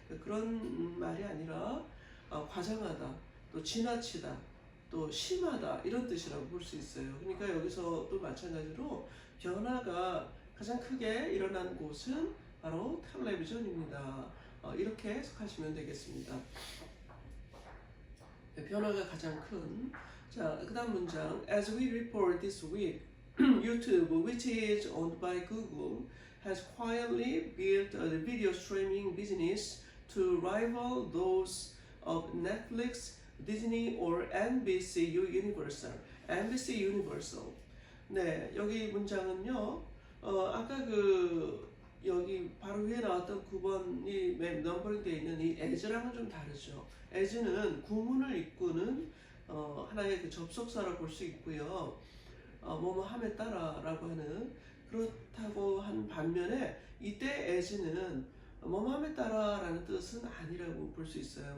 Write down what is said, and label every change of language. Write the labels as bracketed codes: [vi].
[ko] 그런 말이 아니라 과장하다, 또 지나치다, 또 심하다 이런 뜻이라고 볼 수 있어요. 그러니까 여기서 또 마찬가지로 변화가 가장 크게 일어난 곳은 바로 텔레비전입니다. 이렇게 해석하시면 되겠습니다. 변화가 가장 큰. 자, 그다음 문장. [en] As we report this week, YouTube, which is owned by Google, has quietly built a video streaming business to rival those of Netflix, Disney, or NBC Universal. [ko] NBC Universal. 네, 여기 문장은요. 아까 여기 바로 위에 나왔던 9번이 넘버링 되어 있는 이 as랑은 좀 다르죠. as는 구문을 이끄는 하나의 그 접속사로 볼 수 있고요. 뭐뭐 함에 따라라고 하는 그렇다고 한 반면에 이때 as는 뭐뭐 함에 따라라는 뜻은 아니라고 볼 수 있어요.